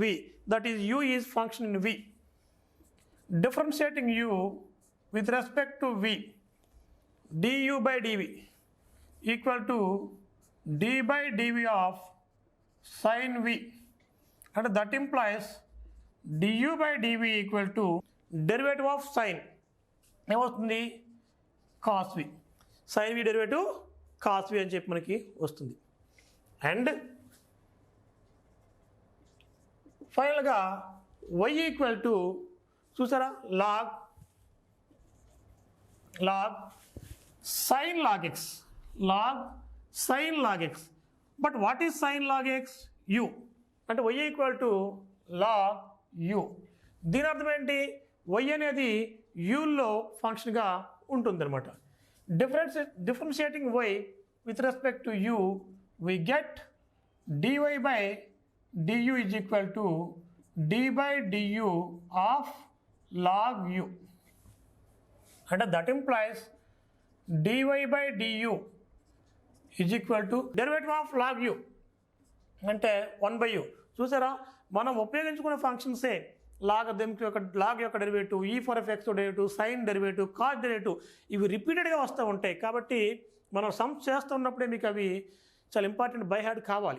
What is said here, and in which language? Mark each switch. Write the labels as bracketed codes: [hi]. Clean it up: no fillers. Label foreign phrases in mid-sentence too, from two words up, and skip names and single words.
[en] That is u is function in v. Differentiating u with respect to v, du by dv equal to d by dv of sin v. And that implies du by dv equal to derivative of sin. [te] ఏమవుతుంది? cos v. sin v డెరివేటివ్ cos v అని చెప్పి మనకి వస్తుంది. అండ్ ఫైనల్గా y [en] equal to [te] చూసారా లాగ్ sin log x. [en] But what is sin log x? u. [te] అంటే y [en] equal to [te] log u. దీని అర్థం ఏంటి? y అనేది uలో ఫంక్షన్గా ఉంటుందన్నమాట. [en] Differentiating y with respect to u, we get dy by du is equal to d by du of log u. And that implies dy by du is equal to derivative of log u అంటే 1 by u. [te] చూసారా, మనం ఉపయోగించుకునే ఫంక్షన్సే లాగ్ యొక్క డెరివేటివ్, [en] e for f x derivative, sine derivative, cos derivative [te] ఇవి రిపీటెడ్గా వస్తూ ఉంటాయి. కాబట్టి మనం సమ్స్ చేస్తున్నప్పుడే మీకు అవి చాలా [en] important by heart [te] కావాలి.